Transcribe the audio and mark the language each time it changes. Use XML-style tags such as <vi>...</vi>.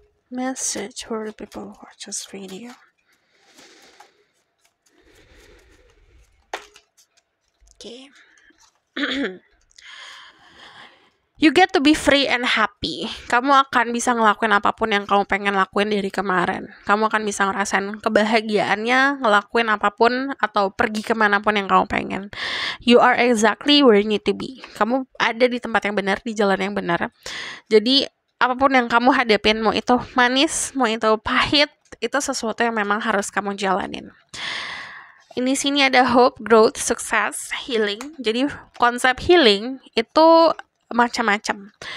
<en>Message for the people who watch this video. Okay. You get to be free and happy.</en> <id>Kamu akan bisa ngelakuin apapun yang kamu pengen lakuin dari kemarin. Kamu akan bisa ngerasain kebahagiaannya, ngelakuin apapun, atau pergi kemanapun yang kamu pengen.</id> <en>You are exactly where you need to be.</en> <id>Kamu ada di tempat yang benar, di jalan yang benar. Jadi, apapun yang kamu hadapin, mau itu manis, mau itu pahit, itu sesuatu yang memang harus kamu jalanin. Ini sini ada</id> <en>hope, growth, success, healing.</en> <id>Jadi konsep healing itu macam-macam.</id>